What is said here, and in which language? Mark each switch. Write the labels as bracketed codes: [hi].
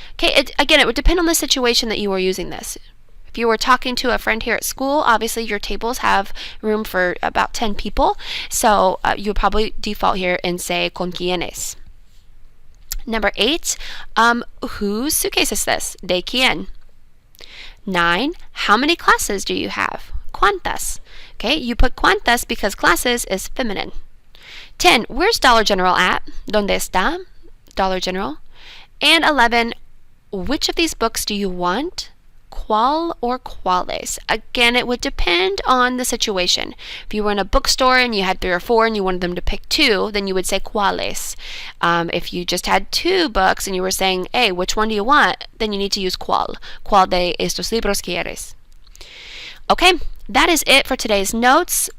[en] Okay, again, it would depend on the situation that you are using this. If you were talking to a friend here at school, obviously your tables have room for about 10 people, so you'll probably default here and say [es] ¿con quiénes? [en] Number 8, whose suitcase is this? [es] ¿De quién? [en] 9, how many classes do you have? ¿Cuántas? Okay, you put cuántas because classes is feminine. 10. Where's Dollar General at? [es] ¿Dónde está Dollar General? [en] And 11. Which of these books do you want? ¿Cuál or cuáles? Again, it would depend on the situation. If you were in a bookstore and you had 3 or 4 and you wanted them to pick 2, then you would say cuáles. If you just had 2 books and you were saying, hey, which one do you want? Then you need to use cuál. [es] ¿Cuál de estos libros quieres? [en] Okay, that is it for today's notes.